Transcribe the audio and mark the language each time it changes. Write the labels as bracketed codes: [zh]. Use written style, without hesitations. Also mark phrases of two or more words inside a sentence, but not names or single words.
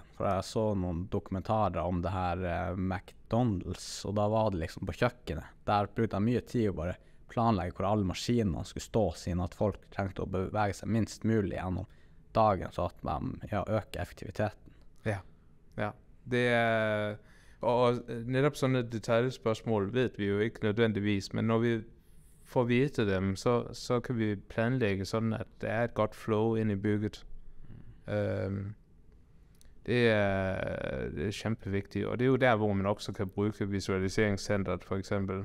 [no] For jeg så noen dokumentarer om det her McDonald's, og da var det liksom på kjøkkenet. Der brukte jeg mye tid å bare planlegge hvor alle maskinene skulle stå, siden at folk trengte å bevege seg minst mulig gjennom dagen, så at man øker effektiviteten. Ja. Det er... [da] Og netop sådan et detaljespørgsmål ved vi jo ikke nødvendigvis, men når vi får vide dem, så kan vi planlægge sådan, at der er et godt flow ind i bygget. Det er kæmpevigtigt, og det er jo der, hvor man også kan bruge visualiseringscentret for eksempel.